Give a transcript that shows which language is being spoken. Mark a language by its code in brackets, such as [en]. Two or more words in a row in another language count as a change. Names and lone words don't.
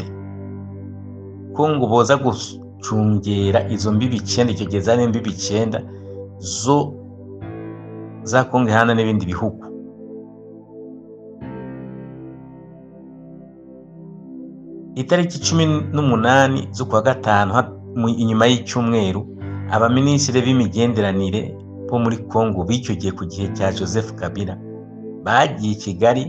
[rn] Congo boza gucungera izo mbibi 9, icyo gihe zari imbibi 9 zo za Congo ihana n'ibindi bihugu. Itariki 18 z'ukwa gatanu inyuma y'icyumweru, abaminisitiri b'imigenderanire bo muri Congo b'icyo gihe ku gihe cya Joseph Kabila bagiye Kigali.